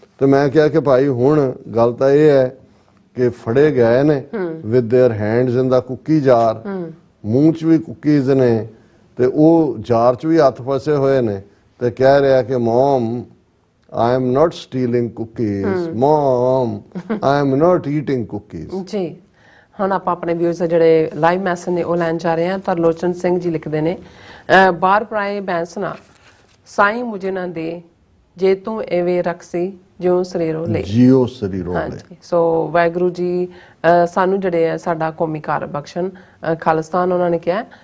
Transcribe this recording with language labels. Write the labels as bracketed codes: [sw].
[pa] ਤੇ ਮੈਂ ਕਿਹਾ ਕਿ ਭਾਈ ਹੁਣ ਗੱਲ ਤਾਂ ਇਹ ਹੈ ਕਿ ਫੜੇ ਗਏ ਨੇ [en] with their hands in the cookie jar, [pa] ਮੂੰਹ 'ਚ ਵੀ ਕੁੱਕੀਜ਼ ਨੇ ਤੇ ਉਹ ਜਾਰ 'ਚ ਵੀ ਹੱਥ ਫਸੇ ਹੋਏ ਨੇ, ਤੇ ਕਹਿ ਰਿਹਾ ਕਿ ਮਮ [en] I am not stealing cookies. Mom, I am not eating cookies. [pa] ਜੀ ਹੁਣ ਆਪਾਂ ਆਪਣੇ ਵਿਊਅਰਸ ਜਿਹੜੇ ਲਾਈਵ ਮੈਸੇਜ ਨੇ ਉਹ ਲੈਣ ਜਾ ਰਹੇ ਹਾਂ। ਤਰਲੋਚਨ ਸਿੰਘ ਜੀ ਲਿਖਦੇ ਨੇ, ਬਾਹਰ ਪਰਾਏ ਬੈਂਸਣਾ ਸਾਈ ਮੁਝੇ ਨਾ ਦੇ, ਜੇ ਤੂੰ ਐਵੇਂ ਰਖਸੀ ਜਿਉਂ ਸਰੀਰੋਂ ਲੈ, ਜਿਉ ਸਰੀਰੋਂ ਲੈ। ਹਾਂਜੀ, ਸੋ ਵਾਹਿਗੁਰੂ ਜੀ ਸਾਨੂੰ ਜਿਹੜੇ ਹੈ ਸਾਡਾ ਕੌਮੀ ਕਾਰ ਬਖਸ਼ਣ, ਖਾਲਿਸਤਾਨ ਉਹਨਾਂ ਨੇ ਕਿਹਾ।